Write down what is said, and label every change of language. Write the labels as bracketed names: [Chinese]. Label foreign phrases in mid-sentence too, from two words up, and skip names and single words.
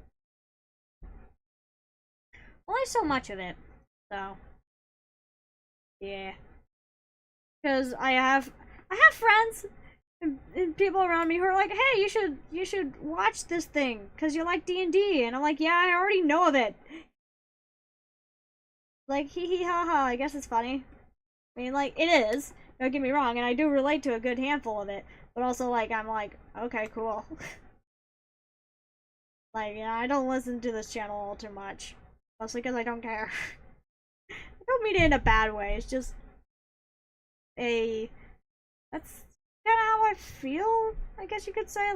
[English] Only so much of it, so. Yeah. Because I have friends and people around me who are like, hey, you should watch this thing because you like D&D, and I'm like, yeah, I already know of it. Like, hee hee ha ha, I guess it's funny. I mean, like, it is, don't get me wrong, and I do relate to a good handful of it, but also, like, I'm like, okay, cool. Like, yeah, I don't listen to this channel all too much, mostly because I don't care. I don't mean it in a bad way, it's just that's kind of how I feel, I guess you could say.